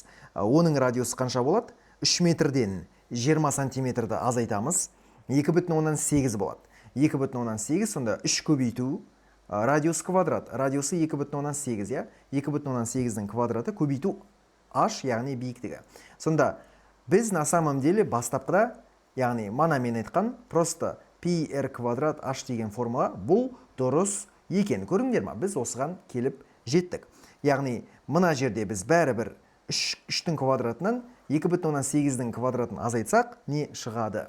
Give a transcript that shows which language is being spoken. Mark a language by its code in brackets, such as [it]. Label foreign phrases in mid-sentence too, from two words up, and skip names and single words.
[kk] Оның радиусы қанша болады? 3 метрден 20 сантиметрді азайтамыз. 2,8 болады. 2,8, сонда 3 көбейту радиус квадрат. Радиусы 2,8, я? 2,8-дің квадраты көбейту h, яғни биіктігі. Сонда біз [ru] на самом деле [kk] бастапқыда, яғни мана мен айтқан, просто пи r квадрат h деген формула бұл дұрыс екен. Көріңдер ма? Біз осыған келіп жеттік. Яғни мына жерде біз бәрібір 3-тің квадратынан 2,8-дің квадратын азайтсақ, не шығады?